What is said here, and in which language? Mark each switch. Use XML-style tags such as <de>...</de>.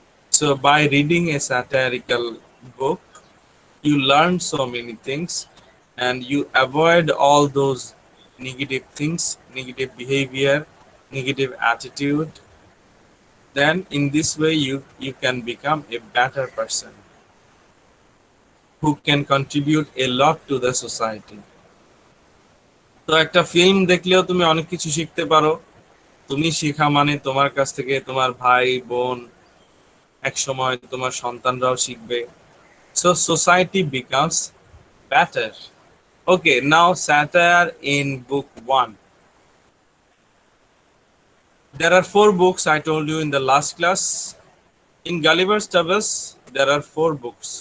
<en>So by reading a satirical book, you learn so many things and you avoid all those negative things, negative behavior, negative attitude. Then in this way you can become a better person who can contribute a lot to the society.</en> <bn>তো একটা film দেখলেও তুমি অনেক কিছু শিখতে পারো। তুমি শেখা মানে তোমার কাছ থেকে তোমার ভাই বোন, এক সময় তোমার সন্তানরাও শিখবে।</bn> <en>So society becomes better. Okay, now satire in book 1. There are 4 books I told you in the last class. In Gulliver's Travels, there are 4 books.</en>